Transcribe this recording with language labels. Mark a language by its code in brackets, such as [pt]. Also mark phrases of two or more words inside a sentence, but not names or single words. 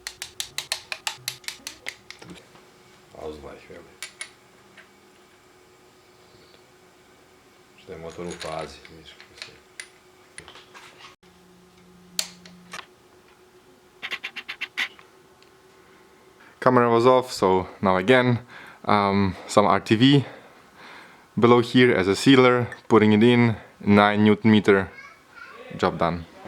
[de] Ausgleich, wirklich. [hr] Što je motor u fazi, vidiš kako se... [en] Camera was off, so now again, some RTV below here as a sealer, putting it in, 9 Newton meter, job done.